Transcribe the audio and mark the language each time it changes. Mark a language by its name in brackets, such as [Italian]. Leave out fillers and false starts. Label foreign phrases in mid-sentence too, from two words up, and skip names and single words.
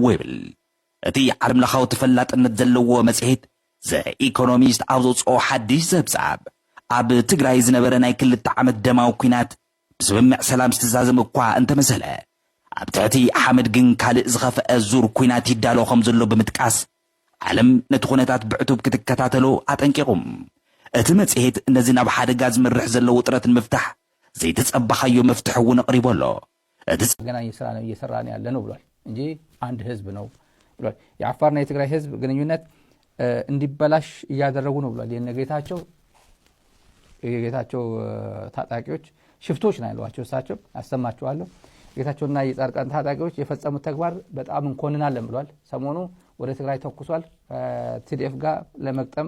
[Tigrinya] ኣለዎ ይብል። እቲ ዓለም ለኻዊ ተፈላጥነት ዘለዎ መጽሔት ዘኢኮኖሚስት ኣብ ዘውፅኦ ሓድሽ ዘብጻብ ኣብ ትግራይ ዝነበረ ናይ 2 ዓመት ደማዊ ኩናት ብስምምዕ ሰላም ዝተዛዘመ እኳ እንተመሰለ ኣብ ትሕቲ ሓመድ ግን ካልእ ዝኸፍአ ዙር ኩናት ይዳሎ ከም ዘሎ ብምጥቃስ ዓለም ነቲ ኩነታት ብዕቱብ ክትከታተሎ አጠንቂቁም እቲ መጽሔት እነዚህ ናብ ሓደጋ ዝምርሕ ዘሎ ውጥረት ንምፍታሕ ዘይተጸባኻዮ መፍትሕ እውን አቅሪቦሎ [Amharic] ገና እየሰራን ያለ ነው ብሏል እንጂ አንድ ህዝብ ነው ብሏል። የአፋርና የትግራይ ህዝብ ግንኙነት እንዲበላሽ እያደረጉ ነው ብሏል። የነጌታቸው ታጣቂዎች ሽፍቶች ነው ያሏቸው እሳቸው ያሰማቸዋለሁ። ጌታቸውና የጻድቃን ታጣቂዎች የፈጸሙት ተግባር በጣም እንኮንናለን ብሏል። ሰሞኑ ወደ ትግራይ ተኩሷል ቲዲኤፍ ጋር ለመቅጠም